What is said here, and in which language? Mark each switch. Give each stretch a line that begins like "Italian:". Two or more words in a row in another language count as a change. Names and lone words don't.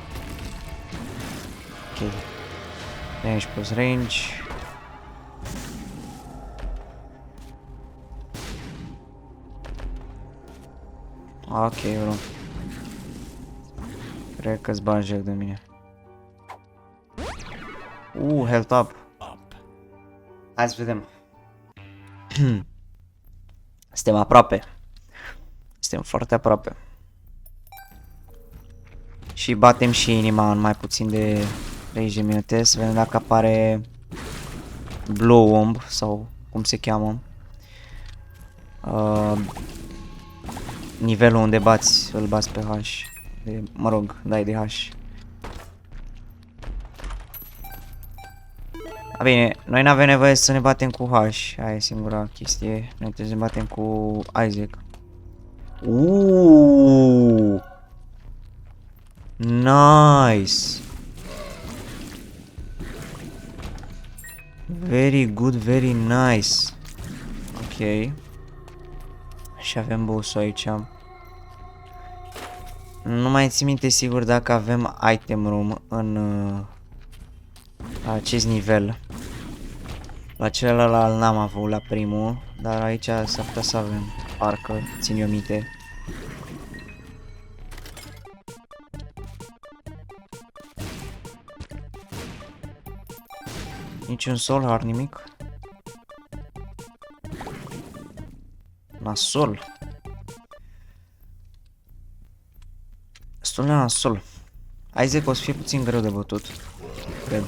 English: Ok. Damage plus range. Ok, bro.
Romanian: Cred că-ți bagi joc de mine.
English: Health up.
Romanian: Hai să vedem. Suntem aproape. Suntem foarte aproape. Și batem și inima în mai puțin de 30 de minute. Să vedem dacă apare Blue Womb sau cum se cheamă. Nivelul unde îl bați pe H. Mă rog, dai de H. A, bine, noi n-avem nevoie să ne batem cu H. Aia e singura chestie. Noi trebuie să ne batem cu Isaac.
English: Nice. Very good, very nice.
Romanian: Ok. Și avem boss-ul aici. Nu mai țin minte sigur dacă avem
English: item room
Romanian: în acest nivel. La celălalt n-am avut la primul, dar aici s-ar putea să avem. Parcă țin eu minte. Niciun
English: soul heart,
Romanian: nimic. Nasol. Destul de nasol. Isaac o să fie puțin greu de bătut, cred.